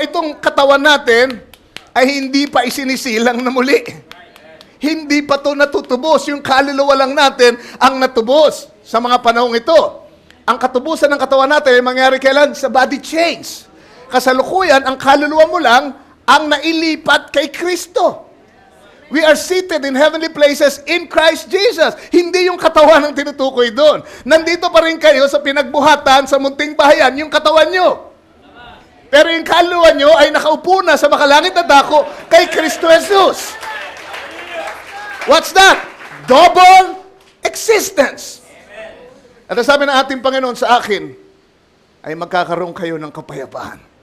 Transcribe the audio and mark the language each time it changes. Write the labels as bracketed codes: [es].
[tl] Itong katawan natin ay hindi pa isinisilang na muli. Hindi pa ito natutubos. Yung kaluluwa lang natin ang natubos sa mga panahong ito. Ang katubusan ng katawan natin ay mangyari kailan? Sa body change. Kasalukuyan, ang kaluluwa mo lang ang nailipat kay Kristo. [en] We are seated in heavenly places in Christ Jesus. [tl] Hindi yung katawan ang tinutukoy doon. Nandito pa rin kayo sa pinagbuhatan sa munting bahayan, yung katawan nyo. Pero yung kaluluwa nyo ay nakaupo na sa makalangit na dako kay Kristo Jesus. [en] What's that? Double existence. [tl] At sabi ng ating Panginoon sa akin, ay magkakaroon kayo ng kapayapaan.